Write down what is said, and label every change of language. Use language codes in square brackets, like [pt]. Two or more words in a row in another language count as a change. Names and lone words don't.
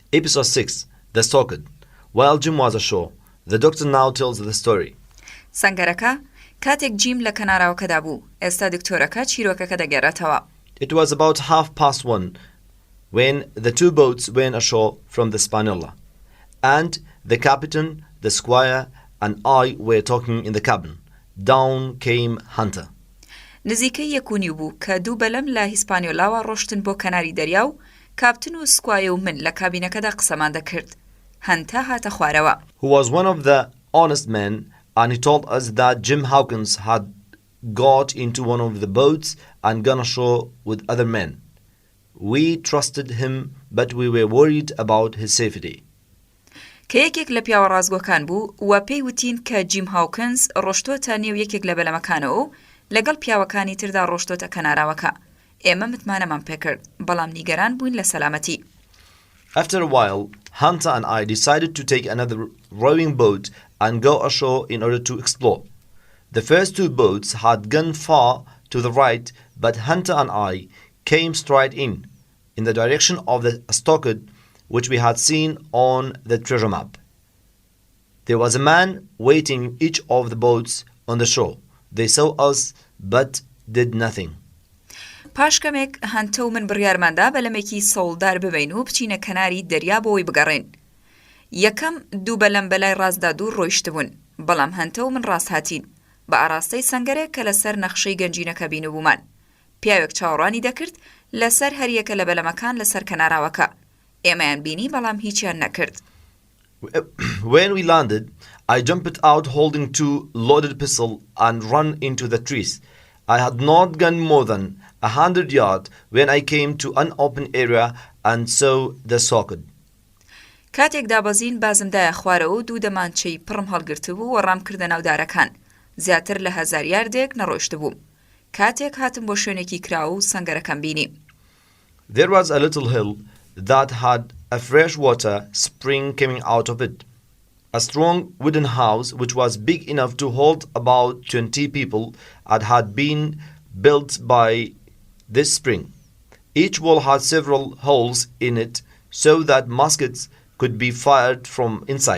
[en] Episode 6. The Stalked. While Jim was ashore, the doctor now tells the story. [ckb] سەنگەرەکە کاتێک جیم لە کەناراوەکەدا بوو، ئێستا دکتۆرەکە چیرۆکەکە دەگێڕێتەوە. [en] It was about 1:30 when the two boats went ashore from the Hispaniola, and the captain, the squire, and I were talking in the cabin. Down came Hunter. [ckb] نزیکەی یەکونی بوو کە دوو بەلەم لە هیسپانیۆلاوە ڕۆشتن بۆ کەناری دەریا و کاپتن و سکوایە و من لە کابینەکەدا قسەمان دەکرد. هەنتە هاتە خوارەوە. [en] Who was one of the honest men, and he told us that Jim Hawkins had got into one of the boats and gone ashore with other men. We trusted him, but we were worried about his safety. [ckb] کە یەکێک لە پیاوە ڕازگۆکان بوو و پێی وتین کە جیم هاوکنز ڕۆشتۆتە نێو یەکێک لە بەلەمەکانەوە و لەگەڵ پیاوەکانی تردا ڕۆشتۆتە کەناراوەکە. ئێمە متمانەمان پێکرد، بەڵام نیگەران بووین لە سەلامەتی. [en] After a while, Hunter and I decided to take another rowing boat and go ashore in order to explore. The first two boats had gone far to the right, but Hunter and I came straight in the direction of the Stalked, which we had seen on the treasure map. There was a man waiting in each of the boats on the shore. They saw us, but did nothing. [ckb] پاشکەمێک هەنتە و من بڕیارماندا بەلەمێکی سەوڵدار ببین و بچینە کەناری دەریا بۆی بگەڕێن. یەکەم دوو بەلەم بەلای ڕاستدا دوور ڕۆیشتبوون، بەڵام هەنتە و من ڕاست هاتین بە ئاراستەی سەنگەرێک کە لەسەر نەخشەی گەنجینەکە بینبوومان. پیاوێک چاوەڕوانی دەکرد لەسەر هەریەکە لە بەلەمەکان لەسەر کەناراوەکە. ئێمەیان بینی بەڵام هیچیان نەکرد. [en] When we landed, I jumped out holding two loaded pistols and ran into the trees. I had not gone more than 100 yards when I came to an open area and saw the Stalked. [ckb] کاتێک دابەزین بازمدایە خوارەوە و دوو دەمانچەی پڕم هەڵگرتبوو و ڕامکردە ناودارەکان. زیاتر لە 1000 یاردێک نەڕۆیشت بووم. کاتێک هاتم بۆ شوێنێکی کراوە و سەنگەرەکەم بینی. [en] There was a little hill that had a fresh water spring coming out of it. A strong wooden house which was big enough to hold about 20 people had been built by this spring. Each wall had several holes in it so that muskets could be fired from inside.